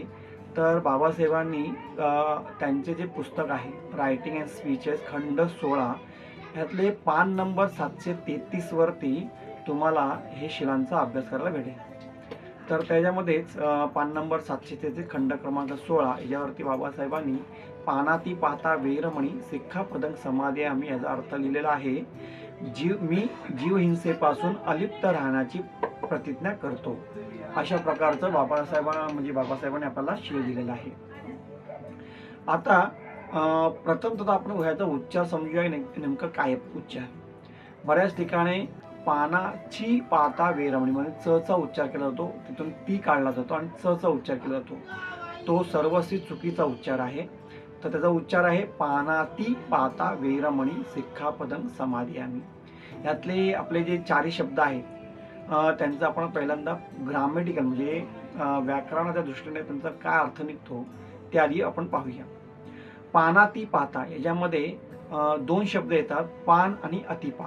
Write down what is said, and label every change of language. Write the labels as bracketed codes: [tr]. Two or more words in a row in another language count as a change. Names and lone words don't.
[mr] तर बाबासाहेबांनी त्यांचे जे पुस्तक आहे रायटिंग अँड स्पीचेस खंड 16 ह्यातले पान नंबर 733 वरती तुम्हाला हे शिलांचा अभ्यास करायला भेटेल. तर त्याच्यामध्येच पान नंबर 733 खंड क्रमांक 16 याच्यावरती बाबासाहेबांनी [pi] पानाती पाता वैरमणी सिक्खापदं समाधियामी [mr] याचा अर्थ लिहिलेला आहे. मी जीवहिंसेपासून अलिप्त राहण्याची प्रतिज्ञा करतो. अशा प्रकारचं बाबासाहेबांनी आपल्याला शिल दिलेला आहे. आता प्रथमतः आपण ह्याचा उच्चार समजूया नेमकं काय उच्चार. बऱ्याच ठिकाणी [pi] पानाची पाता वैरमणी [mr] म्हणजे च चा उच्चार केला जातो, तिथून ती काढला जातो आणि च चा उच्चार केला जातो. तो सर्वस्वी चुकीचा उच्चार आहे. तर त्याचा उच्चार आहे [pi] पानाती पाता वैरमणी सिक्खापदं समाधियामी. [mr] यातले आपले जे 4 शब्द आहेत त्यांचा आपण पहिल्यांदा ग्रामेटिकल म्हणजे व्याकरणाच्या दृष्टीने त्यांचा काय अर्थ निघतो ते आधी आपण पाहूया. [pi] पानाती पाता [mr] याच्यामध्ये 2 शब्द येतात, पान आणि अतिपात.